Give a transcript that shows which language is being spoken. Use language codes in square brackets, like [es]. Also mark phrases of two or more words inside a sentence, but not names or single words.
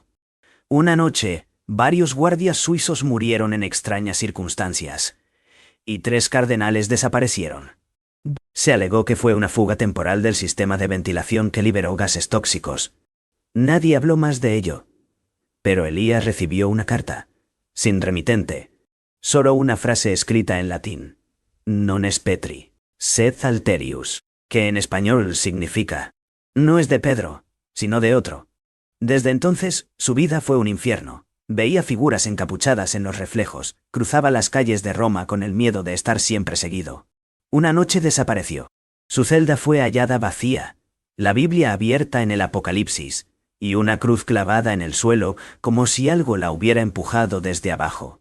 [es] Una noche, varios guardias suizos murieron en extrañas circunstancias, y 3 cardenales desaparecieron. Se alegó que fue una fuga temporal del sistema de ventilación que liberó gases tóxicos. Nadie habló más de ello. Pero Elías recibió una carta, sin remitente, solo una frase escrita en latín: [la] Non es Petri, sed alterius, [es] que en español significa: no es de Pedro, sino de otro. Desde entonces, su vida fue un infierno. Veía figuras encapuchadas en los reflejos, cruzaba las calles de Roma con el miedo de estar siempre seguido. Una noche desapareció. Su celda fue hallada vacía, la Biblia abierta en el Apocalipsis, y una cruz clavada en el suelo como si algo la hubiera empujado desde abajo.